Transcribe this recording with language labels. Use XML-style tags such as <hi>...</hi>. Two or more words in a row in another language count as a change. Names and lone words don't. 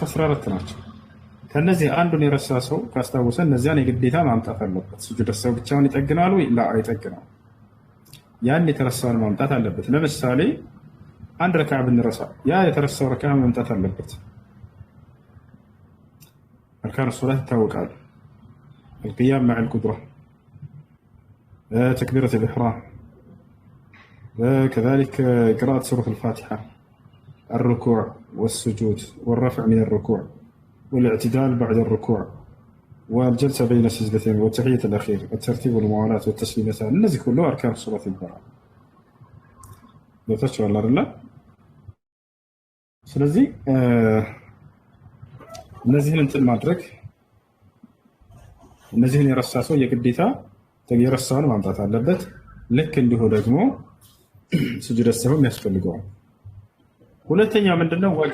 <am>14 ናቸው። ከነዚህ አንዱን የረሳ ሰው ካስታወሰ እነዚያን የግዴታ ማምጣት አለበት። ስጁድ ሰው ብቻውን ይጠግናል ወይ? ላ አይጠግናል። ያን የተረሳውን ማምጣት አለበት። ለምሳሌ አንድ ረካዓ ብንረሳ ያ የተረሳው ረካዓ ማምጣት አለበት።</am> <ar>أركان الصلاة</ar> <am>ይታወቃሉ።</am> <ar>القيام مع القدرة، تكبيرة الإحرام، وكذلك قراءة سورة الفاتحة الركوع والسجود والرفع من الركوع والاعتدال بعد الركوع والجلسة بين السجدتين والتحية الأخير والترتيب والموالاة والتسليمتان</ar> <am>እነዚህ ሁሉ</am> <ar>أركان الصلاة</ar> <am>ይባላል። ገብታችኋል አይደል? ስለዚህ እነዚህን እንትን ማድረግ እነዚህን የረሳ ሰው የግዴታ የረሳውን ማምጣት አለበት። ልክ እንዲሁ ደግሞ</am> <ar>سجود السهو</ar> <am>ያስፈልገዋል። ሁለተኛ ምንድነው?</am>